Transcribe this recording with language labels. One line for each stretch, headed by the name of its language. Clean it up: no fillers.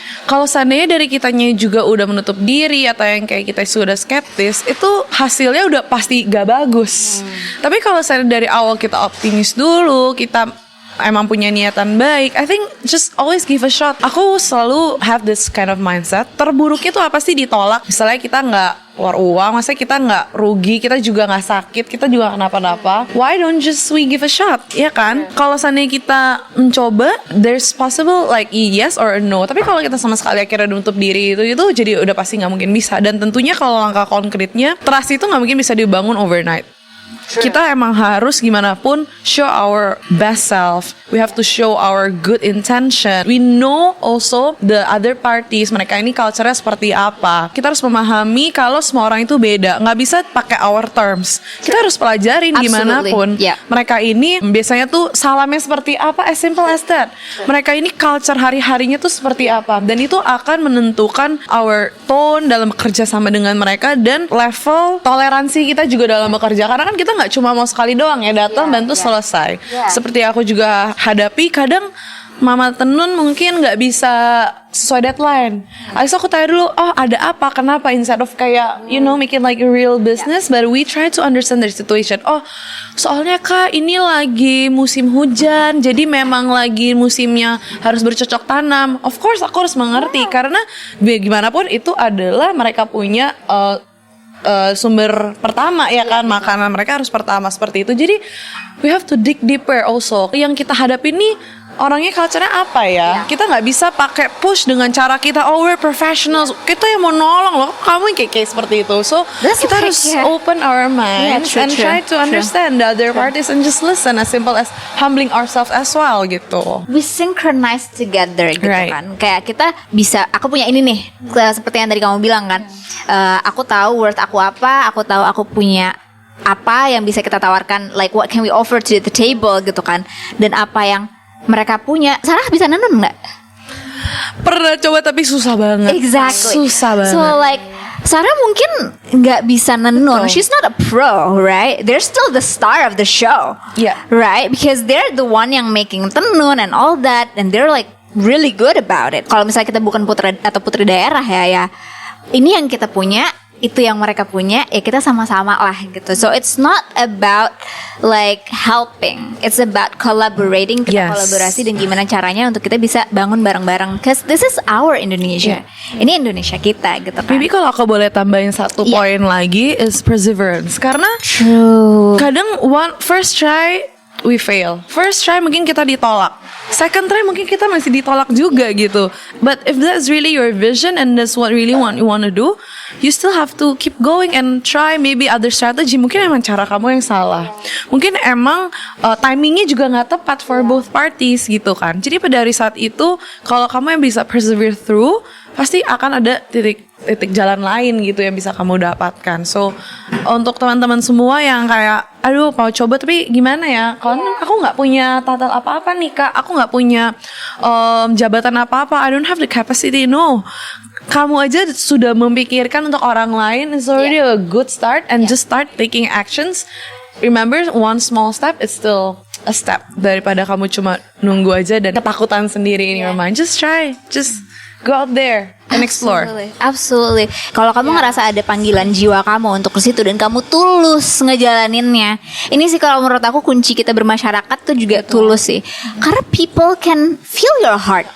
Indonesian: Kalau seandainya dari kitanya juga udah menutup diri atau yang kayak kita sudah skeptis, itu hasilnya udah pasti gak bagus. Tapi kalau seandainya dari awal kita optimis dulu, kita emang punya niatan baik,
English: I think just always give a shot.
Indonesian: Aku selalu
English: have this kind of mindset.
Indonesian: Terburuknya tuh apa sih ditolak? Misalnya kita nggak keluar uang, maksudnya kita nggak rugi, kita juga nggak sakit, kita juga kenapa-napa.
English: Why don't just we give a shot, ya kan?
Indonesian: Kalau seandainya kita mencoba,
English: there's possible like yes or no.
Indonesian: Tapi kalau kita sama sekali akhirnya menutup diri itu jadi udah pasti nggak mungkin bisa. Dan tentunya kalau langkah konkretnya, trust itu nggak mungkin bisa dibangun overnight. Kita emang harus gimana pun
English: show our best self. We have to show our good intention. We know also the other parties,
Indonesian: mereka ini culture-nya seperti apa. Kita harus memahami kalau semua orang itu beda. Nggak bisa pakai
English: our terms.
Indonesian: Kita harus pelajarin gimana pun. Mereka ini biasanya tuh salamnya seperti apa,
English: as simple as that.
Indonesian: Mereka ini culture hari-harinya tuh seperti apa. Dan itu akan menentukan
English: our tone
Indonesian: dalam bekerja sama dengan mereka dan level toleransi kita juga dalam bekerja. Karena kan kita nggak cuma mau sekali doang ya datang bantu selesai. Seperti aku juga hadapi, kadang Mama Tenun mungkin nggak bisa sesuai deadline. Abis aku tanya dulu, oh ada apa, kenapa,
English: instead of kayak making like a real business, but we try to understand the situation.
Indonesian: Oh soalnya Kak ini lagi musim hujan, jadi memang lagi musimnya harus bercocok tanam.
English: Of course
Indonesian: aku harus mengerti karena gimana pun itu adalah mereka punya sumber pertama ya kan, makanan mereka harus pertama seperti itu. Jadi
English: we have to dig deeper also.
Indonesian: Yang kita hadapi ini orangnya culture-nya apa ya? Kita nggak bisa pakai push dengan cara kita,
English: oh we're professionals,
Indonesian: kita yang mau nolong loh, kamu yang kayak seperti itu.
English: So
Indonesian: kita harus
English: open our minds and try to understand the other parties and just listen, as simple as humbling ourselves as well gitu. We synchronize together gitu kan.
Indonesian: Kayak kita bisa, aku punya ini nih, seperti yang tadi kamu bilang kan, aku tahu worth aku apa, aku tahu aku punya apa yang bisa kita tawarkan,
English: like what can we offer to the table
Indonesian: gitu kan, dan apa yang mereka punya. Sarah bisa nenun nggak? Pernah coba tapi susah banget. Exactly. Susah banget. So like Sarah mungkin nggak bisa nenun.
English: She's not a pro, right? They're still the star of the show, right? Because they're the one yang making tenun and all that, and they're like really good about it.
Indonesian: Kalau misalnya kita bukan putra atau putri daerah ya, ini yang kita punya, itu yang mereka punya, ya kita sama-sama lah gitu.
English: So it's not about like helping, it's about collaborating.
Indonesian: Kita kolaborasi dan gimana caranya untuk kita bisa bangun bareng-bareng.
English: Cause this is our Indonesia.
Indonesian: Ini Indonesia kita gitu kan. Maybe kalau aku boleh tambahin satu poin lagi
English: is perseverance.
Indonesian: Karena kadang
English: first try we fail. First try
Indonesian: mungkin kita ditolak.
English: Second try
Indonesian: mungkin kita masih ditolak juga gitu.
English: But if that's really your vision and that's what really you want to do, you still have to keep going and try maybe other strategy.
Indonesian: Mungkin emang cara kamu yang salah. Mungkin emang timingnya juga nggak tepat
English: for both parties
Indonesian: gitu kan. Jadi pada hari saat itu kalau kamu yang bisa
English: persevere through,
Indonesian: pasti akan ada titik jalan lain gitu yang bisa kamu dapatkan. So untuk teman-teman semua yang kayak aduh mau coba tapi gimana ya, kalau aku nggak punya title apa-apa nih Kak, aku nggak punya jabatan apa-apa,
English: I don't have the capacity.
Indonesian: No, kamu aja sudah memikirkan untuk orang lain,
English: it's already a good start. And just start taking actions. Remember, one small step is still a step,
Indonesian: daripada kamu cuma nunggu aja dan ketakutan sendiri
English: in your mind. Just try, just go out there and explore. Absolutely.
Indonesian: Kalau kamu ngerasa ada panggilan jiwa kamu untuk ke situ dan kamu tulus ngejalaninnya, ini sih kalau menurut aku kunci kita bermasyarakat tuh juga tulus sih.
English: Karena people can feel your heart.